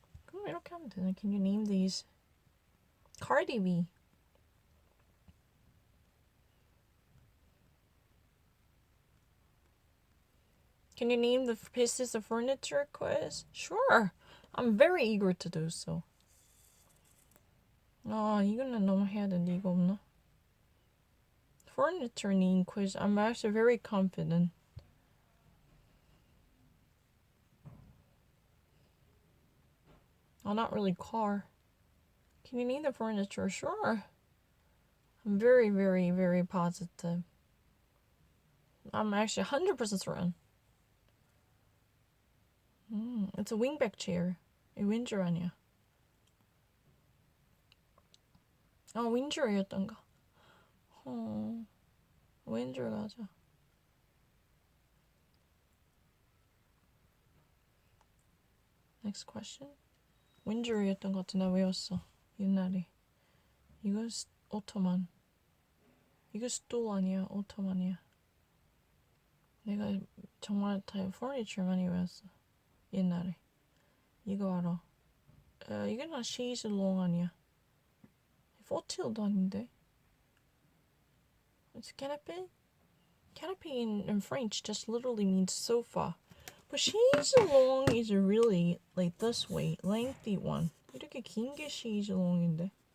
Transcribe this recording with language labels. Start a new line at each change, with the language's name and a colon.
English: Can you name these? Cardi B. Can you name the pieces of furniture quiz? Sure. I'm very eager to do so.
Korean: 이거는 너무 해야 되는데 이거 없나?
English: Furniture name quiz. I'm actually very confident. Not really car. Can you name the furniture? Sure. I'm very, very, very positive. I'm actually 100% certain. It's a wingback chair.
Korean: 이 윈저 아니야. 윈저였던가. 윈저 가자.
English: Next question.
Korean: 윈저였던 것 같아. 나 외웠어. 옛날에. 이거 오토만. 이거 스툴 아니야. 오토만이야. 내가 정말 다 furniture 많이 외웠어. 옛날에. 이거 알아. 이거는 chaise longue 아니야. fauteuil도 아닌데.
English: It's canapé. Canapé in French just literally means sofa. But chaise longue is a really like this way, lengthy one.
Korean: 이렇게 긴 게 chaise longue인데.